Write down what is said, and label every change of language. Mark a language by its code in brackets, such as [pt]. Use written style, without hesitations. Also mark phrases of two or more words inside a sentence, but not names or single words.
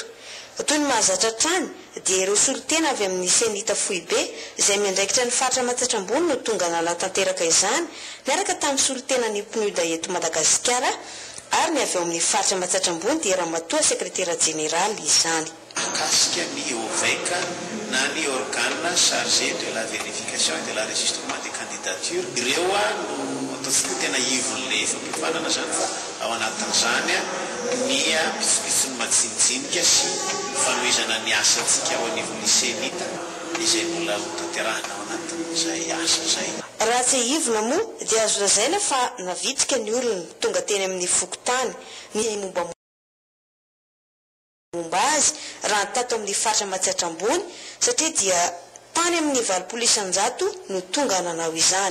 [mg] Toy ny mahazatra trany dia ireo solotena avy amin'ny senita Foibe izay miandraikitra ny faritra Matsirambony no tonga nanatanteraka izany miaraka tamin'ny solotena ny PNUD eto Madagasikara ary ny avy ao amin'ny faritra Matsirambony dia Ramatoa sekretera jeneraly izany. Akasika ny OVEC na ny [fr] organe chargé de la vérification et de l'enregistrement des candidatures [mg] ireo no ataontsika tena ivon'le fampifanana zany fa ao anatin'izany ny pitsopitsony majinijinika sy fanohizana ny asantsika ao anivon'ny senita izay mbola ho tanterahana ao anatin'izay asa zay. Raha tsy ivona moa dia azo lazaina fa navitrika ny olona tonga teny amin'ny fokotany ny momba azy raha tato amin'ny faritra Matsirambony satria dia tany amin'ny valopolo-isanjato no tonga nanao izany.